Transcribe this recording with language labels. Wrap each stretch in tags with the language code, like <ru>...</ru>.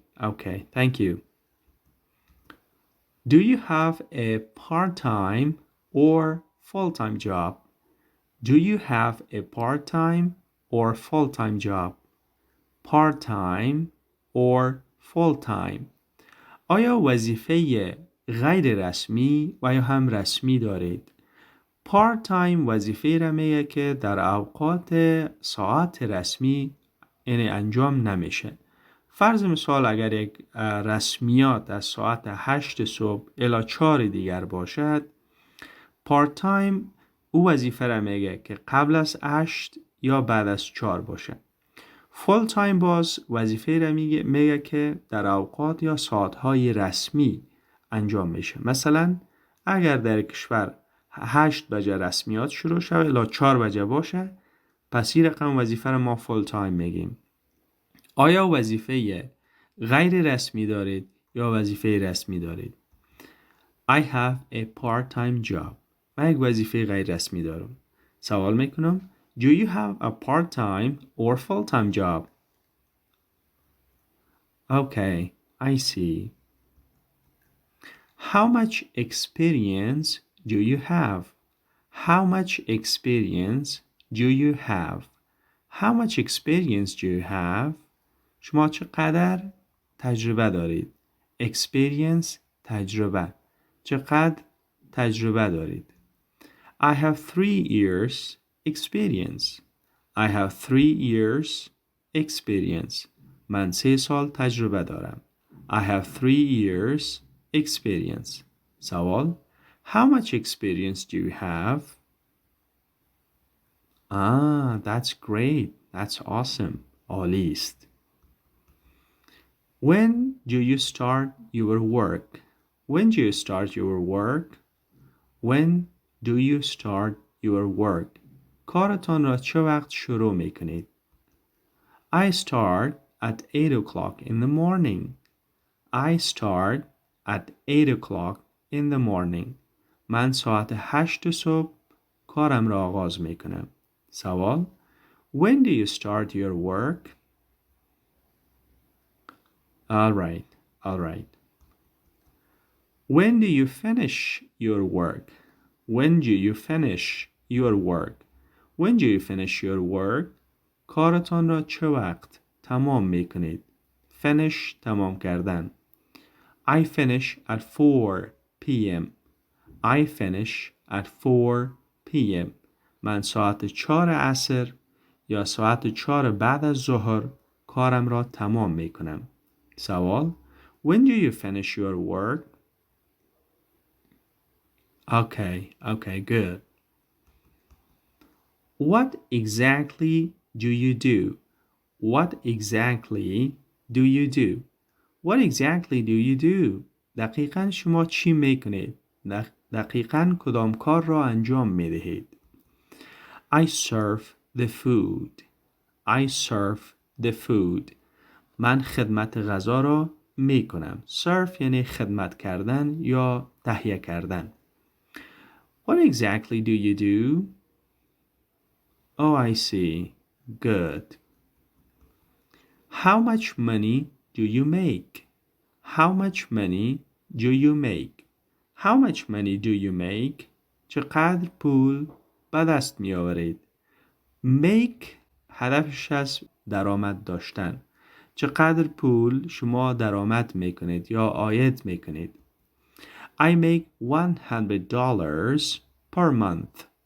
<en>Okay, thank you. Do you have a part-time or full-time job? Do you have a part-time or full-time job? Part-time or full-time.</en> <fa>آیا وظیفه غیر رسمی و یا هم رسمی دارید؟ part-time وظیفه را میگه که در اوقات ساعت رسمی یعنی انجام نمیشه. فرض مثال اگر یک رسمیات از ساعت 8 صبح الی 4 دیگر باشد، part-time او وظیفه را میگه که قبل از 8 یا بعد از 4 باشه. فول تایم باز وظیفه را میگه که در اوقات یا ساعتهای رسمی انجام میشه. مثلا اگر در کشور 8 بجه رسمیات شروع شود الی 4 بجه باشه، پس این رقم وظیفه را ما فول تایم میگیم. آیا وظیفه غیر رسمی دارید یا وظیفه رسمی دارید؟</fa> <en>I have a part-time job.</en> <fa>من یک وظیفه غیر رسمی دارم. سوال میکنم</fa> <en>Do you have a part-time or full-time job? Okay, I see. How much experience do you have? How much experience do you have? How much experience do you have?</en> <fa>شما چقدر تجربه دارید؟ Experience تجربه. چقدر تجربه دارید؟</fa> <en>I have 3 years experience. I have 3 years experience.</en> <fa>من 3 سال تجربه دارم.</fa> <en>I have 3 years experience. سوال How much experience do you have? That's great. That's awesome.</en> <fa>عالی است.</fa> <en>When do you start your work? When do you start your work? When do you start your work?</en> <fa>کارتان را چه وقت شروع می کنید؟</fa> <en>I start at 8 o'clock in the morning. I start at 8 o'clock in the morning.</en> <fa>من ساعت 8 صبح کارم را آغاز می کنم.</fa> <en>سوال When do you start your work? All right. When do you finish your work? When do you finish your work? When do you finish your work?</en> <fa>کارتان را چه وقت تمام می کنید؟ Finish تمام کردن.</fa> <en>I finish at 4 p.m. I finish at 4 p.m.</en> <fa>من ساعت 4 عصر یا ساعت 4 بعد از ظهر کارم را تمام می کنم.</fa> <en>سوال When do you finish your work? Okay, good. What exactly do you do? What exactly do you do? What exactly do you do?</en> <fa>دقیقاً شما چی میکنید؟ دقیقاً کدام کار را انجام میدهید؟</fa> <en>I serve the food. I serve the food.</en> <fa>من خدمت غذا را میکنم. serve یعنی خدمت کردن یا تهیه کردن.</fa> <en>What exactly do you do? Oh, I see. Good. How much money do you make? How much money do you make? How much money do you make?</en> <fa>چقدر پول به دست می آورید؟ make هدفش از درآمد داشتن. چقدر پول شما درآمد می کنید یا عاید می کنید؟</fa> <en>I make $100 per month.</en>